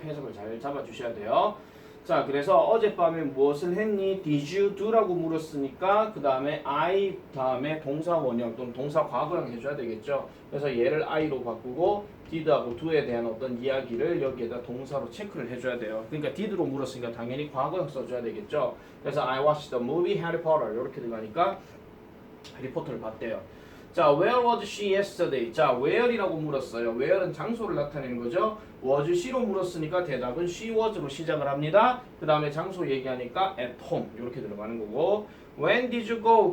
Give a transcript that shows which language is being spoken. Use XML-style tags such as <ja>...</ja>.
<ko>해석을 잘 잡아주셔야 돼요. 자, 그래서 어젯밤에 무엇을 했니? Did you do라고 물었으니까 그 다음에 I 다음에 동사 원형 또는 동사 과거형 해줘야 되겠죠. 그래서 얘를 I로 바꾸고 did하고 do에 대한 어떤 이야기를 여기에다 동사로 체크를 해줘야 돼요. 그러니까 did로 물었으니까 당연히 과거형 써줘야 되겠죠. 그래서</ko> <en>I watched the movie Harry Potter</en> <ko>이렇게 들어가니까 해리포터를 봤대요.</ko> <en>자, where was she yesterday?</en> <ko>자, where이라고 물었어요. where는 장소를 나타내는 거죠. was she로 물었으니까 대답은 she was로 시작을 합니다. 그 다음에 장소 얘기하니까 at home 이렇게 들어가는 거고,</ko> <en>when did you go?</en>